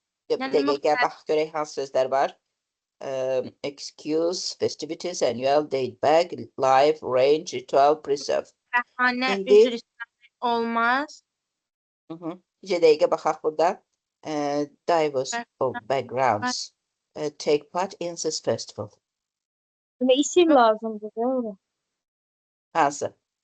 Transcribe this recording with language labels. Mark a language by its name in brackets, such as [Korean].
[Azerbaijani] Bir dəqiqə, bax, görək hansı sözlər var. [English] Excuse, festivities, annual, date back, live, range, ritual, preserve. [Azerbaijani] Bəhanə, üzr istəmək olmaz. Bir dəqiqə baxaq burada. [English] Diverse of backgrounds take part in this festival. [Azerbaijani] İsim lazımdır da. Hansı?